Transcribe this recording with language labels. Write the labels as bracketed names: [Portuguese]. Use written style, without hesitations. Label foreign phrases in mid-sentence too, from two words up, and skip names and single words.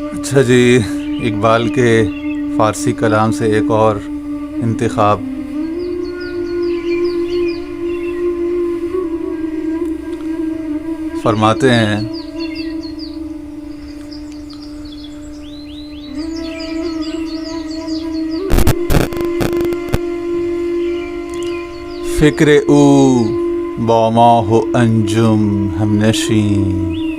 [Urdu] اچھا جی، اقبال کے فارسی کلام سے ایک اور انتخاب۔ فرماتے ہیں [Persian] فکر او با ماه و انجم هم نشین،